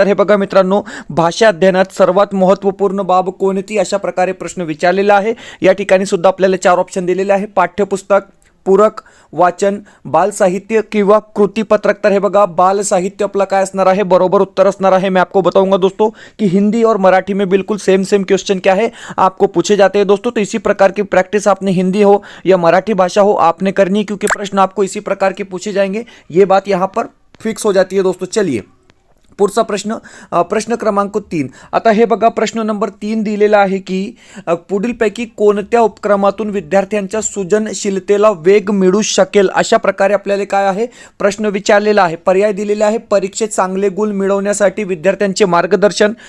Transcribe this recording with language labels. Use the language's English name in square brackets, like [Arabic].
[Marathi] तर हे बघा मित्रांनो, भाषा अध्ययनात सर्वात महत्त्वपूर्ण बाब कोणती, अशा प्रकारे प्रश्न विचारलेला आहे। या ठिकाणी सुद्धा आपल्याला 4 ऑप्शन दिलेले आहे, पाठ्यपुस्तक, पूरक, वाचन, बाल साहित्य किंवा कृतिपत्रक। तर हे बघा, बाल साहित्य आपला काय असणार आहे, बरोबर उत्तर असणार है। [Hindi] मैं आपको बताऊंगा दोस्तों कि हिंदी और मराठी में बिल्कुल सेम क्वेश्चन क्या है आपको पूछे जाते हैं दोस्तों। तो इसी प्रकार की प्रैक्टिस आपने हिंदी हो या मराठी भाषा हो आपने करनी है, क्योंकि प्रश्न आपको इसी प्रकार के पूछे जाएंगे, ये बात यहाँ पर फिक्स हो जाती है दोस्तों। चलिए [Marathi] पुढचा प्रश्न, प्रश्न क्रमांक 3। आता हे बघा, प्रश्न नंबर 3 दिलेला आहे की पुढीलपैकी कोणत्या उपक्रमातून विद्यार्थ्यांच्या सृजनशीलतेला वेग मिळू शकेल। अशा प्रकारे आपल्याला काय आहे प्रश्न विचारलेला आहे। पर्याय दिलेले आहे, परीक्षेत चांगले गुण मिळवण्यासाठी विद्यार्थ्यांचे मार्गदर्शन।